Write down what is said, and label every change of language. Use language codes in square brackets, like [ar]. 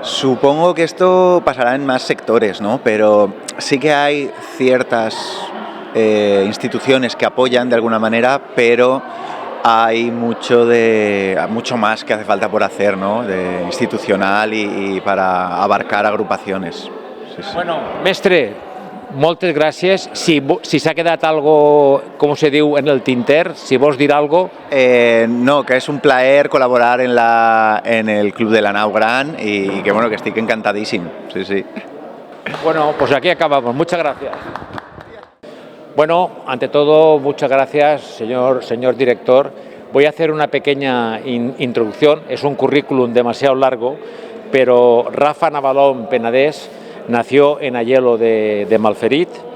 [es] Supongo que esto pasará en más sectores, ¿no? Pero sí que hay ciertas instituciones que apoyan de alguna manera, pero hay mucho más que hace falta por hacer, ¿no? De institucional y para abarcar agrupaciones. Sí. [ca] Bueno, mestre, moltes gràcies. Si s'ha quedat algo, com se diu, en el tinter, si vols dir algo... [es] No, que es un plaer colaborar en el Club de la Nau Gran y que bueno, que estoy encantadísimo. Sí. Bueno, pues aquí acabamos. Muchas gracias. Bueno, ante todo, muchas gracias, señor director. Voy a hacer una pequeña introducción. Es un currículum demasiado largo, pero Rafa Navalón Penedès nació en Aielo de Malferit.